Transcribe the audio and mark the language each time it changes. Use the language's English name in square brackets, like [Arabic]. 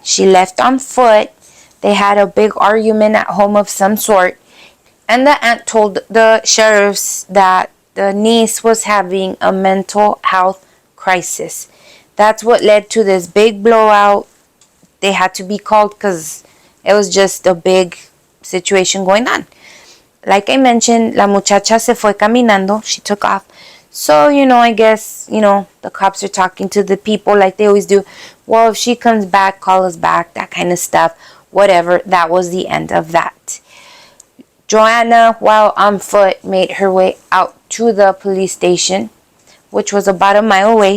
[English] She left on foot. They had a big argument at home of some sort, and the aunt told the sheriffs that the niece was having a mental health crisis. That's what led to this big blowout. They had to be called because it was just a big situation going on. Like I mentioned, [Spanish] la muchacha se fue caminando. [English] She took off. So, I guess, the cops are talking to the people like they always do. Well, if she comes back, call us back, that kind of stuff. Whatever. That was the end of that. Joanna, while on foot, made her way out to the police station, which was about a mile away.